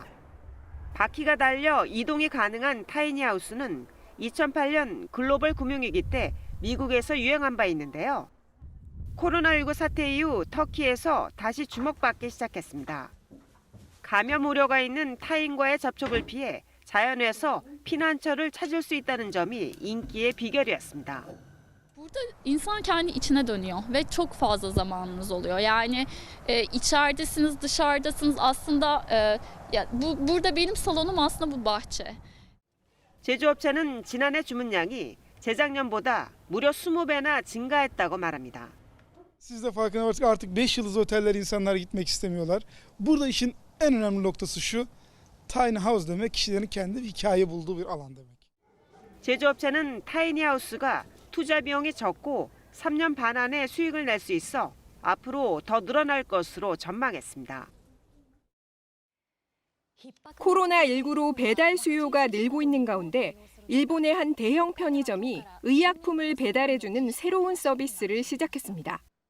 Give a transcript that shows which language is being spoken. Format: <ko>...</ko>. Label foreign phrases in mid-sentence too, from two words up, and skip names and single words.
<ko>바퀴가 달려 이동이 가능한 타이니 하우스는 2008년 글로벌 금융위기 때 미국에서 유행한 바 있는데요. 코로나19 사태 이후 터키에서 다시 주목받기 시작했습니다. 감염 우려가 있는 타인과의 접촉을 피해 자연에서 피난처를 찾을 수 있다는 점이 인기의 비결이었습니다.</ko> <tr>Burada insan kendi içine dönüyor ve çok fazla zamanınız oluyor. Yani içeridesiniz, dışarıdasınız. Aslında burada benim salonum aslında bu bahçe.</tr> <ko>제조업체는 지난해 주문량이 재작년보다 무려 20배나 증가했다고 말합니다.</ko> <tr>Siz de farkına varsak artık 5 yıldız oteller insanlar gitmek istemiyorlar. Burada işin en önemli noktası şu.</tr> <en>Tiny house</en> <tr>demek kişilerin kendi hikaye bulduğu bir alan demek.</tr> <ko>제조업체는 타이니하우스가 투자 비용이 적고 3년 반 안에 수익을 낼 수 있어 앞으로 더 늘어날 것으로 전망했습니다. 코로나19로 배달 수요가 늘고 있는 가운데 일본의 한 대형 편의점이 의약품을 배달해주는 새로운 서비스를 시작했습니다.</ko>